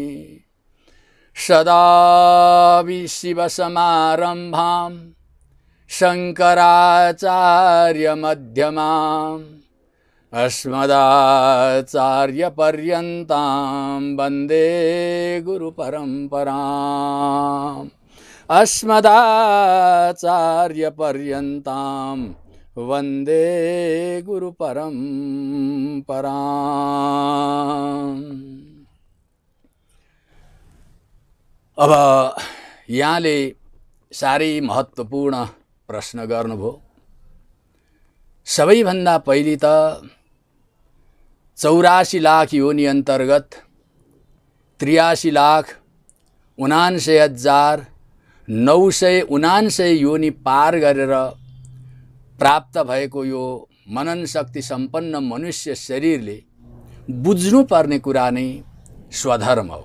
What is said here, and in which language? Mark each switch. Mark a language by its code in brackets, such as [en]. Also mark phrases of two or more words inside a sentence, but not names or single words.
[sa] सदा शिवसमारम्भां शङ्कराचार्यमध्यमाम् अस्मदाचार्यपर्यन्तां वन्दे गुरुपरम्पराम्। अस्मदाचार्यपर्यन्तां वन्दे गुरुपरम्पराम्। [ne] अब यहाँले साह्रै महत्त्वपूर्ण प्रश्न गर्नुभयो। सबैभन्दा पहिले त 84 लाख योनि अन्तर्गत 83,79,979 योनि पार गरेर प्राप्त भएको यो मनन शक्ति सम्पन्न मनुष्य शरीरले बुझ्नुपर्ने कुरा नै स्वधर्म हो।